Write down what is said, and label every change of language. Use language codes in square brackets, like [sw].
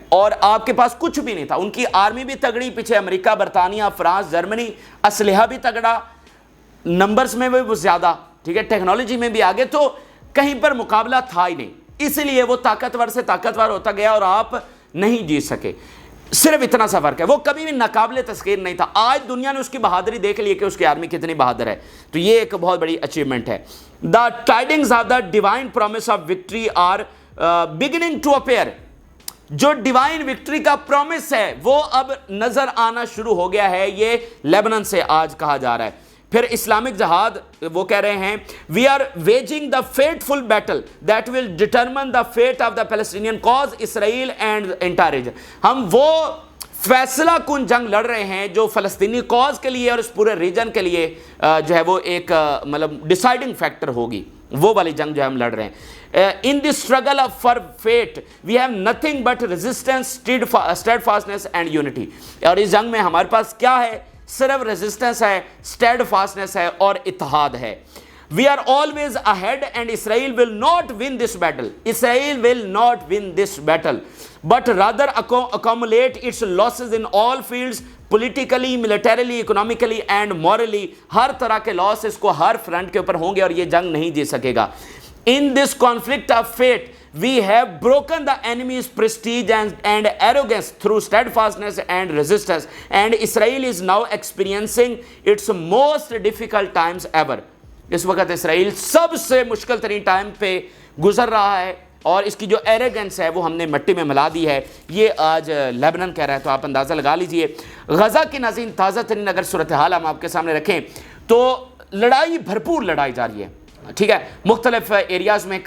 [ur] اور آپ کے پاس کچھ بھی نہیں تھا. ان کی آرمی بھی تگڑی، پیچھے امریکہ، برطانیہ، فرانس، جرمنی، اسلحہ بھی تگڑا، نمبرز میں بھی وہ زیادہ، ٹھیک ہے، ٹیکنالوجی میں بھی آگے. تو کہیں پر مقابلہ تھا ہی نہیں، اس لیے وہ طاقتور سے طاقتور ہوتا گیا اور آپ نہیں جیت سکے. صرف اتنا سا فرق ہے. وہ کبھی بھی ناقابل تسخیر نہیں تھا. آج دنیا نے اس کی بہادری دیکھ لی کہ اس کی آرمی کتنی بہادر ہے. تو یہ ایک بہت بڑی اچیومنٹ ہے. [en] The tidings of the divine promise of victory are beginning to appear. [ur] جو ڈیوائن وکٹری کا پرومس ہے وہ اب نظر آنا شروع ہو گیا ہے. یہ لیبنان سے آج کہا جا رہا ہے. پھر اسلامک جہاد وہ کہہ رہے ہیں [en] We are waging the fateful battle that will determine the fate of the Palestinian cause Israel and entire region. [ur] ہم وہ فیصلہ کن جنگ لڑ رہے ہیں جو فلسطینی کاز کے لیے اور اس پورے ریجن کے لیے جو ہے وہ ایک مطلب ڈیسائیڈنگ فیکٹر ہوگی. وہ والی جنگ جو ہم لڑ رہے ہیں. [en] In the struggle for fate we have nothing but resistance, steadfastness and unity. [ur] اور اس جنگ میں ہمارے پاس کیا ہے؟ صرف ریزسٹنس ہے، اسٹیڈ فاسٹنس ہے اور اتحاد ہے. [en] We are always ahead and Israel will not win this battle. Israel will not win this battle but rather accumulate its losses in all fields, politically, militarily, economically and morally. [ur] ہر طرح کے لاس اس کو ہر front کے اوپر ہوں گے اور یہ جنگ نہیں جیت سکے گا. [en] In this conflict of fate, we have broken the enemy's prestige and arrogance through steadfastness and resistance, and Israel is now experiencing its most difficult times ever. [ur] اس وقت اسرائیل سب سے مشکل ترین ٹائم پہ گزر رہا ہے اور اس کی جو ایروگنس ہے وہ ہم نے مٹی میں ملا دی ہے. یہ آج لیبنان کہہ رہا ہے. تو آپ اندازہ لگا لیجئے. غزہ کی ناظرین تازہ ترین اگر صورتحال ہم آپ کے سامنے رکھیں تو لڑائی بھرپور لڑائی جاری ہے، ٹھیک ہے، مختلف ایریاز میں.